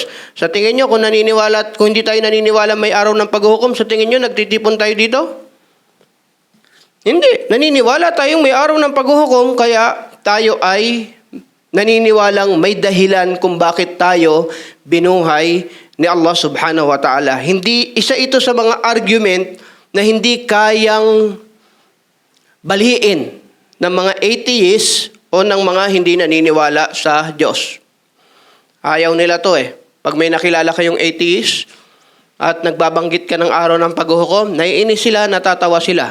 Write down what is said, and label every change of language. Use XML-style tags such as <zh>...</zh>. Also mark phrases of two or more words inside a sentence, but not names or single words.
<tl>Sa tingin nyo, kung hindi tayo naniniwala may araw ng paghuhukom, sa tingin nyo, nagtitipon tayo dito? Hindi. Naniniwala tayong may araw ng paghuhukom, kaya tayo ay naniniwalang may dahilan kung bakit tayo binuhay ni Allah</tl> <ar>سبحانه وتعالى.</ar> <tl>Hindi, isa ito sa mga argument na hindi kayang baliin ng mga atheists o ng mga hindi naniniwala sa Diyos. Ayaw nila to eh. Pag may nakilala kayong atheist at nagbabanggit ka ng araw ng paghuhukom, naiinis sila, natatawa sila.</tl>